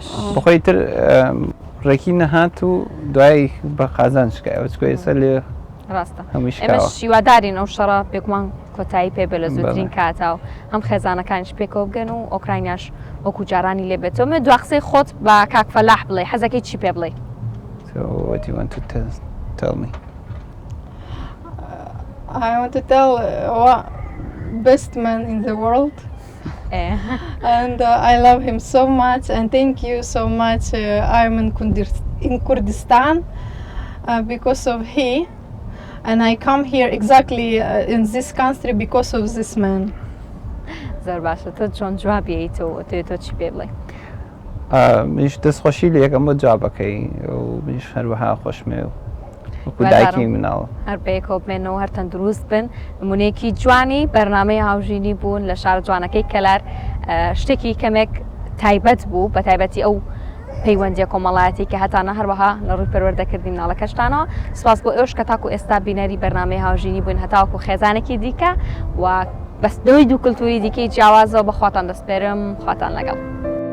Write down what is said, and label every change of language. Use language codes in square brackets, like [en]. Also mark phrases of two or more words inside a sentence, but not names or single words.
[ckb] بخۆی تر ڕێکی نەهات و دوای بە قازان شکای ئەو چکۆ ئێستا لێ ڕاستە هەموویش ئێمە کاوە. شیوادارین ئەو شەڕە پێکمان کۆتایی پێ بێ لە زووترین کاتەوە هەم خێزانەکانیش پێکەوە بگەن و ئۆکرایناش وەکو جارانی لێ بێتەوە من دوا قسەی خۆت بە کاک فەلاح بڵێ حەزەکەی چی پێ بڵێ [en] So what do you want to tell me? I want to tell best man in the world. And I love him so much and thank you so much. I'm in Kurdistan because of he and I come here exactly in this country because of this man. [ckb] زۆر باشە تۆ چۆن جوابییتەوە تۆ چی پێ بڵێ منیش دەستخۆشی لە یەکەم بۆ جوابەکەی و منیش هەروەها خۆشمێ و وەکو دایکی مناوە هەر پێکەوە بمێنەوە هەر تەندروست بن نمونەیەکی جوانی بەرنامەی هاوژینی بوون لە شار جوانەکەی کەلار شتێکی کەمێک تایبەت بوو بە تایبەتی ئەو پەیوەندیە کۆمەڵایەتی کە هەتانە هەروەها لە ڕووی پەروەردەکردی مناڵەکەشتانەوە سپاس بۆ ئێوەش کە تاکو ئێستا بینەری بەرنامەی هاوژینی بوون هەتاوەکو خێزانێکی دیکە و بەس دەوەی دوو کللتوری دیکەی جیاوازەوە بەخواتان دەسپێرم خواتان لەگەڵ.